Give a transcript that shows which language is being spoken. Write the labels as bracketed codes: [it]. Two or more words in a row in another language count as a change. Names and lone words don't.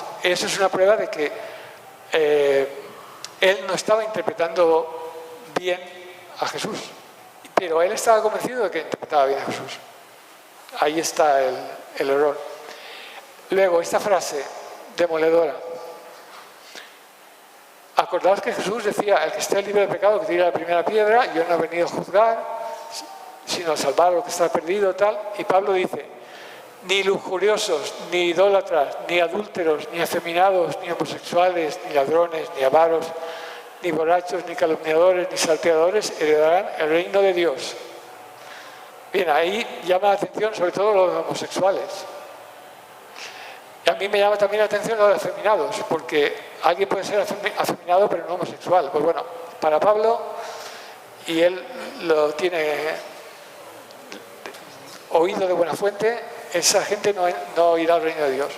[es] Eso es una prueba de que él no estaba interpretando bien a Jesús, pero él estaba convencido de que interpretaba bien a Jesús. Ahí está el error. Luego, esta frase demoledora. Acordaos que Jesús decía, el que esté libre de pecado que tire la primera piedra, yo no he venido a juzgar, sino a salvar a lo que está perdido, tal. Y Pablo dice, ni lujuriosos, ni idólatras, ni adúlteros, ni afeminados, ni homosexuales, ni ladrones, ni avaros, ni borrachos, ni calumniadores, ni salteadores heredarán el reino de Dios. Bien, ahí llama la atención sobre todo los homosexuales. Y a mí me llama también la atención los afeminados, porque alguien puede ser afeminado pero no homosexual. Pues bueno, para Pablo, y él lo tiene oído de buena fuente, esa gente no irá al reino de Dios.